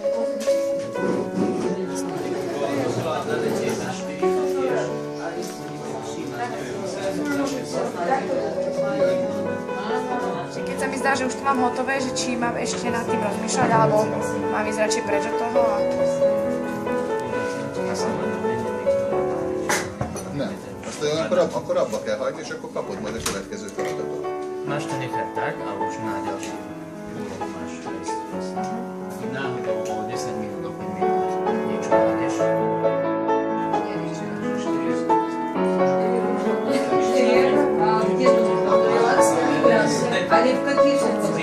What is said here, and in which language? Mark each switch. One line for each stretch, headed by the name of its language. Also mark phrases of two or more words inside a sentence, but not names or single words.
Slovak: Keď sa mi zdá, že už to mám hotové, že či mám ešte nad tým rozmýšľať, alebo mám ísť radšej preč od toho.
Hungarian: Akkor abba kell hagyni, és akkor kapod majd a következő feladatot.
Slovak: Máš to nechať tak a už na ďalší úlohu máš ísť. Náhodou o 10 minút, o 5 minút niečo nájdeš. Ale v каких же?